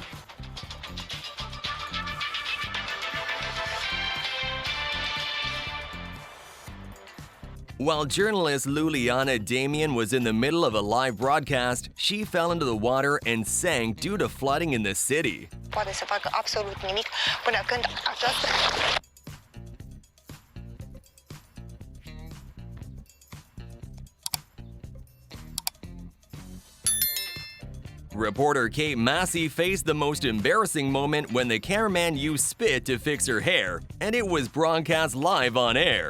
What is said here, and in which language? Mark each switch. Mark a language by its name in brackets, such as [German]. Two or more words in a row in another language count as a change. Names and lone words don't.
[English] While journalist Luliana Damian was in the middle of a live broadcast, she fell into the water and sank due to flooding in the city. [Romanian] Poate să facă absolut nimic până când această... [English] Reporter Kate Massey faced the most embarrassing moment when the cameraman used spit to fix her hair, and it was broadcast live on air.